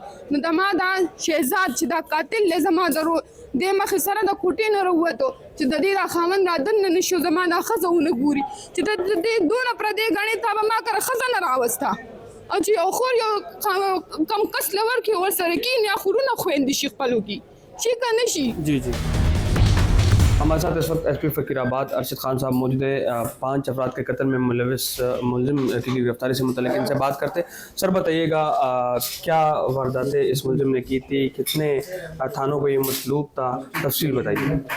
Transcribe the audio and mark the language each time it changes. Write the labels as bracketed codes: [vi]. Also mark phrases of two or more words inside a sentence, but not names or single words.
[ps] نو د ما دا شهزاد چې دا قاتل دی زما د دې مخې سره د کوټې نه راووتو چې د دې دا خاوند را دننه نه شو, زما دا ښځه ونه ګوري چې د دې دونه پردۍ ګڼې تا به ما کره ښځه نه راوسته, او چې یو خور یو کم کس له ورکړي ورسره کښېني, یا خورونه خویندې شي خپلو کې, شي که نه شي. [ur] جی ہمارے ساتھ اس وقت ایس پی فقیر آباد ارشد خان صاحب موجود ہیں, 5 افراد کے قتل میں ملوث ملزم کی گرفتاری سے متعلق ان سے بات کرتے. سر بتائیے گا کیا وارداتیں اس ملزم نے کی تھی, کتنے تھانوں کو یہ مطلوب تھا, تفصیل بتائیے.